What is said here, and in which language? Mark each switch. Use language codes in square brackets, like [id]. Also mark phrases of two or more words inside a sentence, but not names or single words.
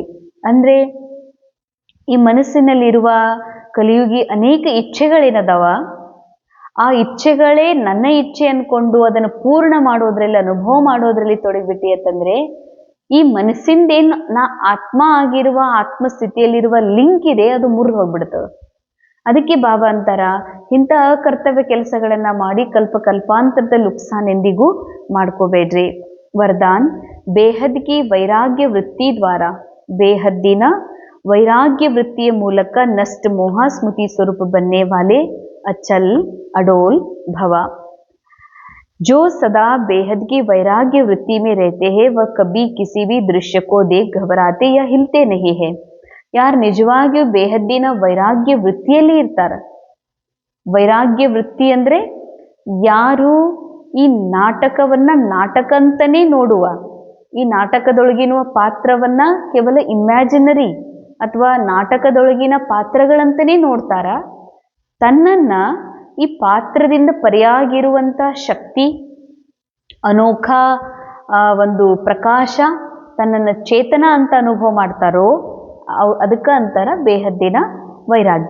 [kn] ಅಂದ್ರೆ ಈ ಮನಸ್ಸಿನಲ್ಲಿರುವ ಕಲಿಯುಗಿ ಅನೇಕ ಇಚ್ಛೆಗಳೇನದಾವ, ಆ ಇಚ್ಛೆಗಳೇ ನನ್ನ ಇಚ್ಛೆ ಅನ್ಕೊಂಡು ಅದನ್ನು ಪೂರ್ಣ ಮಾಡೋದ್ರಲ್ಲಿ, ಅನುಭವ ಮಾಡೋದ್ರಲ್ಲಿ ತೊಡಗಿಬಿಟ್ಟಿ ಅಂತಂದ್ರೆ ಈ ಮನಸ್ಸಿಂದೇನು ನಾ ಆತ್ಮ ಆಗಿರುವ ಆತ್ಮಸ್ಥಿತಿಯಲ್ಲಿರುವ ಲಿಂಕ್ ಇದೆ ಅದು ಮುರಿದು ಹೋಗ್ಬಿಡ್ತದೆ. ಅದಕ್ಕೆ ಬಾಬಾ ಅಂತಾರ, ಇಂಥ ಅಕರ್ತವ್ಯ ಕೆಲಸಗಳನ್ನ ಮಾಡಿ ಕಲ್ಪಾಂತರದ ನುಕ್ಸಾನ್ ಎಂದಿಗೂ ಮಾಡ್ಕೋಬೇಡ್ರಿ. ವರದಾನ್ ಬೇಹದ್ಗಿ ವೈರಾಗ್ಯ ವೃತ್ತಿ ದ್ವಾರ, ಬೇಹದ್ದಿನ [hi] वैराग्य वृत्ति मूलक नष्ट मोह स्मृति स्वरूप बनने वाले अचल अडोल भव. जो सदा बेहद की वैराग्य वृत्ति में रहते हैं वह कभी किसी भी दृश्य को देख घबराते या हिलते नहीं है. [kn] ಯಾರು ನಿಜವಾಗಿಯೂ ಬೇಹದ್ದಿನ ವೈರಾಗ್ಯ ವೃತ್ತಿಯಲ್ಲಿ ಇರ್ತಾರೆ. ವೈರಾಗ್ಯ ವೃತ್ತಿ ಅಂದ್ರೆ ಯಾರು ಈ ನಾಟಕವನ್ನ ನಾಟಕ ಅಂತಾನೆ ನೋಡುವ, ಈ ನಾಟಕದೊಳಗಿನ ಪಾತ್ರವನ್ನ ಕೇವಲ ಇಮ್ಯಾಜಿನರಿ ಅಥವಾ ನಾಟಕದೊಳಗಿನ ಪಾತ್ರಗಳಂತನೇ ನೋಡ್ತಾರ, ತನ್ನನ್ನ ಈ ಪಾತ್ರದಿಂದ ಪರಿಯಾಗಿರುವಂಥ ಶಕ್ತಿ, ಅನೋಖ ಒಂದು ಪ್ರಕಾಶ, ತನ್ನನ್ನು ಚೇತನ ಅಂತ ಅನುಭವ ಮಾಡ್ತಾರೋ ಅದಕ್ಕೆ ಅಂತಾರ ಬೇಹದ್ದಿನ ವೈರಾಗ್ಯ.